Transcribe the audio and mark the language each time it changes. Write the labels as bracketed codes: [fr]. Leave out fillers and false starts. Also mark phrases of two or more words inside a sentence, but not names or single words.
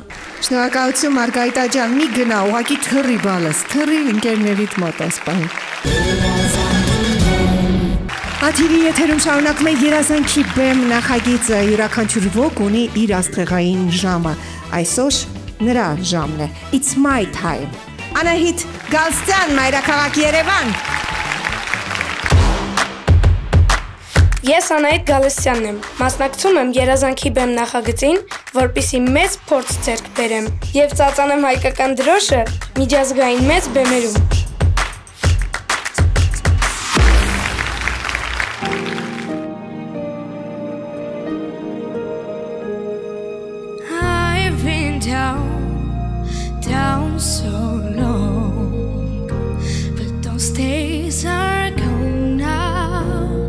[hy] շնորհակալություն Մարգարիտա ջան, մի գնա, ուղղակի թռի բալս, թռի ընկերներիդ մոտ ասպահին։ Աթիվի եթերում շարունակում է երազանքի բեմ նախագիծը, յուրաքանչյուր ոք ունի իր աստղեղային ժամը, այսօր նրա ժամն է, [en] it's my time։ [hy] Անահիտ Գալստյան, մայրաքաղաք Երևան։ Ես Անահիտ Գալստյանն եմ, մասնակցում եմ երազանքի բեմ նախագծին, որպիսի մեծ փորձ ձեռք բերեմ եւ ծածանեմ հայկական դրոշը միջազգային մեծ բեմերում։ [en] I've been down so long, but those days are gone now.